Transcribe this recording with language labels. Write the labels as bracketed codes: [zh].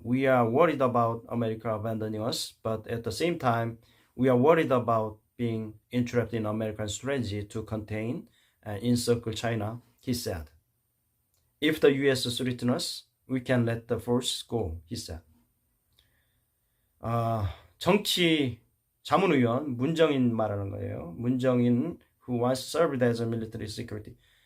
[en] We are worried about America abandoning us, but at the same time, we are worried about being entrapped in American strategy to contain and encircle China, he said. If the US threatens us, we can let the force go, he said. [ko] 정치 자문위원 문정인 말하는 거예요. [en] 문정인 who once served as a military security.